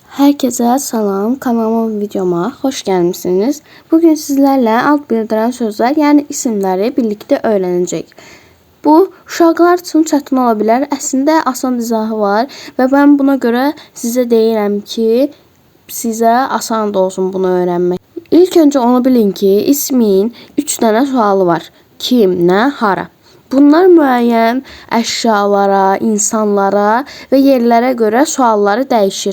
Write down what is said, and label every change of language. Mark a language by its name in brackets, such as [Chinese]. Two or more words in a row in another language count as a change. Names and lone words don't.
[Turkish] Herkese salam, kanalıma videoma hoş gelmişsiniz. Bugün sizlerle alt bildiren sözler yani isimleri birlikte öğrenecek. [Azerbaijani] Bu uşaqlar üçün çətin ola bilər. Əslində asan izahı var və mən buna görə sizə deyirəm ki, sizə asan da olsun bunu öğrenmek. İlk önce onu bilin ki, ismin 3 dənə sualı var. Kim, nə, hara. Bunlar müəyyən əşyalara, insanlara və yerlərə görə sualları dəyişir.